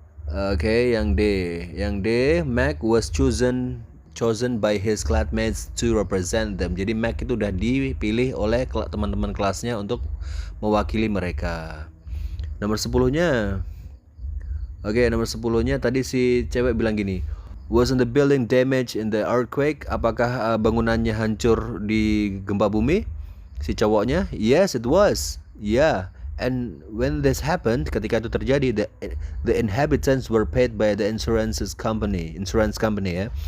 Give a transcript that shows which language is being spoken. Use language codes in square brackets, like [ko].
[id] Oke, yang D, [en] Mac was chosen by his classmates to represent them. [id] Jadi Mac itu udah dipilih oleh teman-teman kelasnya untuk mewakili mereka. Nomor 10-nya. Oke, nomor 10-nya tadi si cewek bilang gini, [en] wasn't the building damaged in the earthquake? [id] Apakah bangunannya hancur di gempa bumi? Si cowoknya, [en] yes it was. Yeah. And when this happened, [id] ketika itu terjadi, [en] the inhabitants were paid by the insurance company ya.